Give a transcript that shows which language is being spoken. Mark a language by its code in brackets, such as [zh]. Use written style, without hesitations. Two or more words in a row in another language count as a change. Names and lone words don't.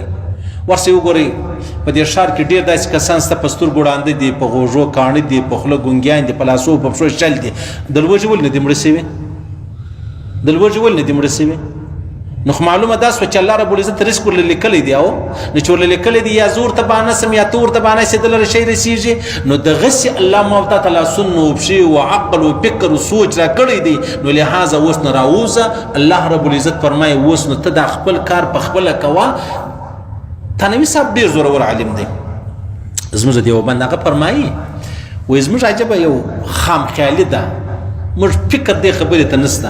[ps] ورسې وګورئ په دې ښار کې ډېر داسې کسان شته په سترګو ړانده دي، په غوږو کاڼه دي، په خوله ګونګیان دي، په لاسو په پښو شل دي، د لوږې ولې نه دي مړه شوي؟ د لوږې ولې نه دي مړه شوي؟ نو خو معلومه دا سوه چې [ar] الله رب العزت [ps] رزق ورله لیکلی دی، او نو چې ورله لیکلی دی یا زه ورته بانه سم یا ته ورته بانه سې دله شی رسېږي، نو دغسې الله ما تا ته لاسونه و پښې و عقل و فکر و سوچ را کړی دی، نو لحاظه اوس نه راووځه. [ar] الله رب العزت [ps] فرمایي اوس نو ته دا خپل کار په خپله کوه. تنوي صاحب ډېر زورور عالم دی زموږ د دیوبند، هغه فرمایي وایي زموږ عجبه یو خام خیالي ده، موږ فکر دې خبرې ته نشته.